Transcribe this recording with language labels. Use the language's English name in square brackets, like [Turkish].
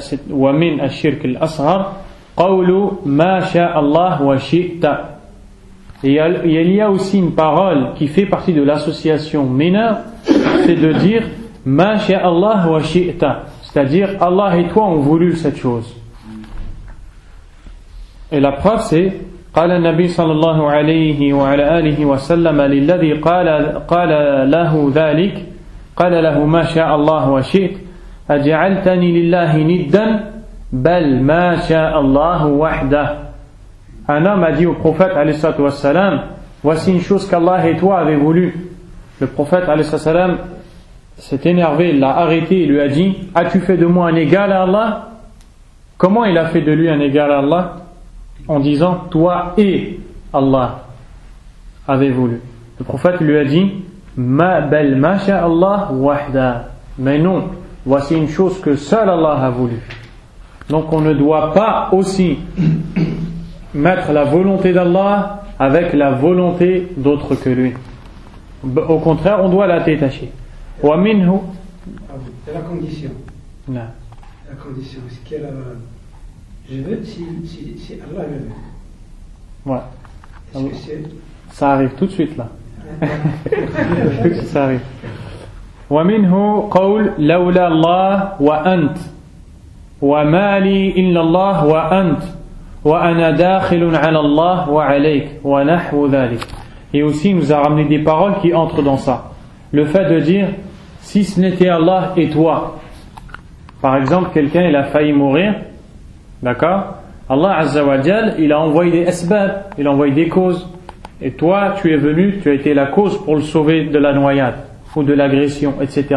[Arabic] ومن الشرك الأصغر قول ما شاء الله وشئت. [French] Et il y a aussi une parole qui fait partie de l'association mineure, c'est de dire [Arabic] ما شاء الله وشئت. [French] C'est-à-dire, Allah et toi ont voulu cette chose. Et la preuve c'est [Arabic] قال النبي صلى الله عليه وعلى آله وسلم للذي قال له ذلك قال له ما شاء الله وشئت أجعلتني لله ندا بل ما شاء الله وحده. [French] Un homme a dit au prophète [Arabic] عليه الصلاة والسلام [French] voici une chose qu'Allah et toi avez voulu. le prophète alayhi salam s'est énervé, il l'a arrêté, il lui a dit: as-tu fait de moi un égal à Allah? Comment il a fait de lui un égal à Allah? En disant: toi et Allah avez voulu. Le prophète lui a dit: [Arabic] ma bal masha Allah wahda. [French] Mais non, voici une chose que seul Allah a voulu. Donc on ne doit pas aussi mettre la volonté d'Allah avec la volonté d'autre que lui. Au contraire, on doit la détacher. [Arabic] Wa minhu. [French] C'est la condition. Non. La condition, c'est qu'elle a. Je veux si Allah le veut. Ouais. Est-ce que c'est... Ça arrive tout de suite là. Ça arrive. [Arabic] ومنه قول لولا الله وأنت وما لي إلا الله وأنت وأنا داخل على الله وعليك ونحو ذلك. [French] Et aussi il nous a ramené des paroles qui entrent dans ça. Le fait de dire: si ce n'était Allah et toi. Par exemple, quelqu'un il a failli mourir, d'accord? Allah Azza wa Jal, il a envoyé des asbab, il a envoyé des causes. Et toi, tu es venu, tu as été la cause pour le sauver de la noyade ou de l'agression, etc.